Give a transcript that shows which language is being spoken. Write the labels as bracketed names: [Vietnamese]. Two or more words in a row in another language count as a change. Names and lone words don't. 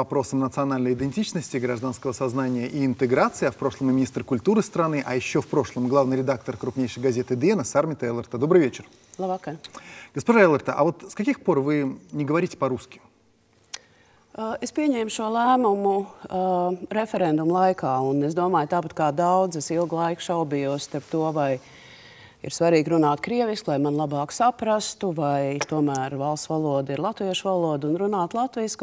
[Russian] вопросам национальной идентичности, гражданского сознания и интеграции, а в прошлом и министр культуры страны, а еще в прошлом главный редактор крупнейшей газеты «ДН» Sarmita Elerte. Добрый вечер. [Latvian] Labvakar. [Russian] Госпожа Elerte, а вот с каких пор вы не говорите по-русски? [Latvian] Es pieņēmu šo lēmumu referendumu laikā, un es domāju, tāpat kā daudz, es ilgu laiku šaubījos starp to, vai ir svarīgi runāt krieviski, lai man labāk saprastu, vai tomēr valsts valoda ir latviešu valoda un runāt latviski.